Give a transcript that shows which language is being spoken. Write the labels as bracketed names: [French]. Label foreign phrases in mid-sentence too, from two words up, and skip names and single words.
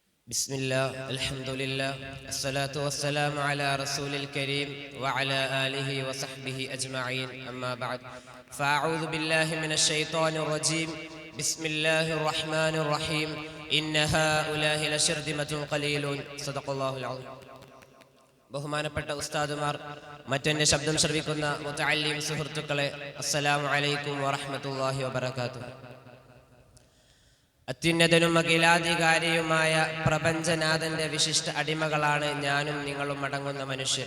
[Arabic] بسم الله الحمد لله الصلاة والسلام على رسول الكريم وعلى آله وصحبه أجمعين أما بعد فأعوذ بالله من الشيطان الرجيم بسم الله الرحمن الرحيم إن هؤلاء لشرذمة قليلون صدق الله العظيم. [Malayalam] ബഹുമാനപ്പെട്ട ഉസ്താദുമാർ, മറ്റെന്റെ ശബ്ദം ശ്രവിക്കുന്ന മുതഅല്ലിം സുഹൃത്തുക്കളെ, [Arabic] السلام عليكم ورحمة الله وبركاته. [Malayalam] അത്യുന്നതനും അഖിലാധികാരിയുമായ പ്രപഞ്ചനാഥന്റെ വിശിഷ്ട അടിമകളാണ് ഞാനും നിങ്ങളും അടങ്ങുന്ന മനുഷ്യർ.